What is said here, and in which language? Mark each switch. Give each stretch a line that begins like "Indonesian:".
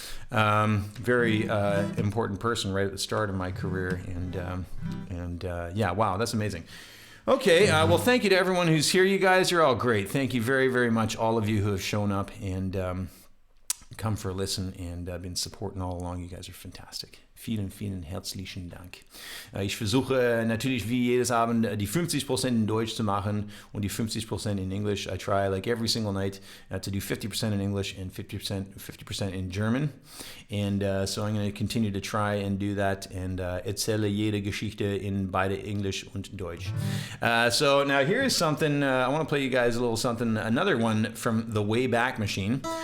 English: Very important person right at the start of my career, and yeah, wow, that's amazing. Okay, well, thank you to everyone who's here. You guys are all great. Thank you very, very much, all of you who have shown up and come for a listen and been supporting all along. You guys are fantastic.
German: Vielen, vielen herzlichen Dank. Ich versuche natürlich wie jedes Abend die 50% in Deutsch zu machen und die 50% in English.
English: I try like every single night to do 50% in English and 50% in German. And so I'm going to continue to try and do that and
German: erzähle jede Geschichte in beide English und Deutsch.
English: So now here's something, I want to play you guys a little something, another one from the Wayback Machine.